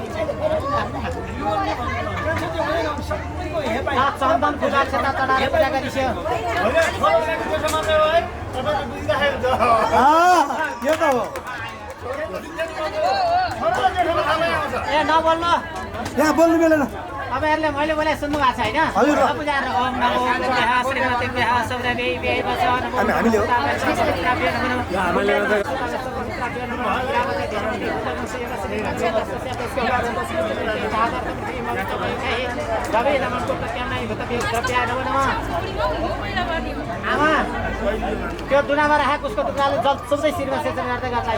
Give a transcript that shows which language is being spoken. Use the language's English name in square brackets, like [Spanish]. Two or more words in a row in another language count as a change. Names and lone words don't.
[Nepali] चन्दन पूजा क्षेत्र चढाएर पूजा गरिस्यो यो त हो ए नबोल्नु यहाँ बोल्नु मिलेन तपाईँहरूले मैले बोले सुन्नु भएको छ होइन हजुर [Sanskrit] पूजाहरू ओम नमो बुद्धेः श्रीमतेभ्यः सौरभेभ्यै वचो नमो [Nepali] हामीले हो आमा त्यो दुनामा राखेको उसको टुक्राले जल सुन्दै शिरमा सेचन गर्दै गर्दा